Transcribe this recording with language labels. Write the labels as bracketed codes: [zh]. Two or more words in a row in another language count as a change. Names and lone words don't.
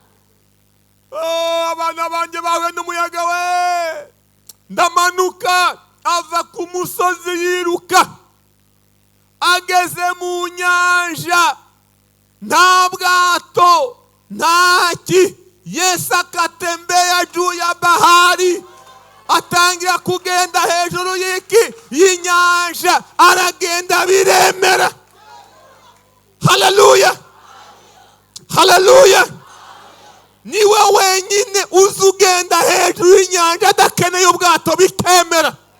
[rw] Abana banjye bahuye n'umuyaga we. Ndamanuka ava ku musozi yiruka, ageze mu nyanja nta bwato ntaki, Yesu [sw] akatembea juu ya bahari, [rw] atangira kugenda hejuru y'inyanja, aragenda biremera. Haleluya, haleluya. Niwe wenyine uzi ugenda hejuru y'inyanja adakeneye ubwato bikemera.